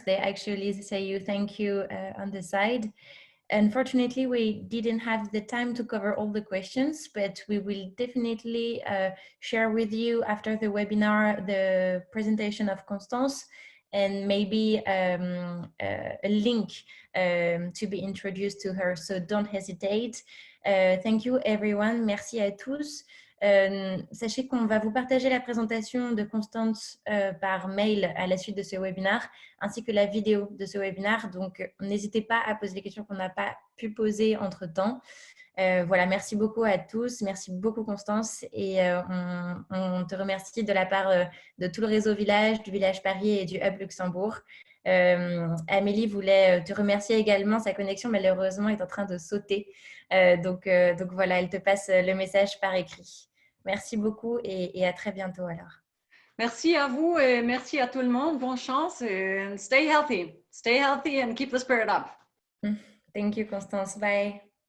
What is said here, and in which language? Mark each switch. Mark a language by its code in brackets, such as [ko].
[en] They actually say you thank you on the side. Unfortunately, we didn't have the time to cover all the questions, but we will definitely share with you after the webinar the presentation of Constance and maybe a link to be introduced to her. So don't hesitate. Thank you, everyone. [fr] Merci à tous. Sachez qu'on va vous partager la présentation de Constance par mail à la suite de ce webinaire, ainsi que la vidéo de ce webinaire. Donc, n'hésitez pas à poser les questions qu'on n'a pas pu poser entre-temps. Voilà, merci beaucoup à tous. Merci beaucoup, Constance. Et on te remercie de la part de tout le réseau Village, du Village Paris et du Hub Luxembourg. Amélie voulait te remercier également. Sa connexion, malheureusement, est en train de sauter. Donc voilà, elle te passe le message par écrit. Merci beaucoup et à très bientôt alors. Merci à vous et merci à tout le monde. Bonne chance et [en] stay healthy. Stay healthy and keep the spirit up. Thank you, Constance. Bye.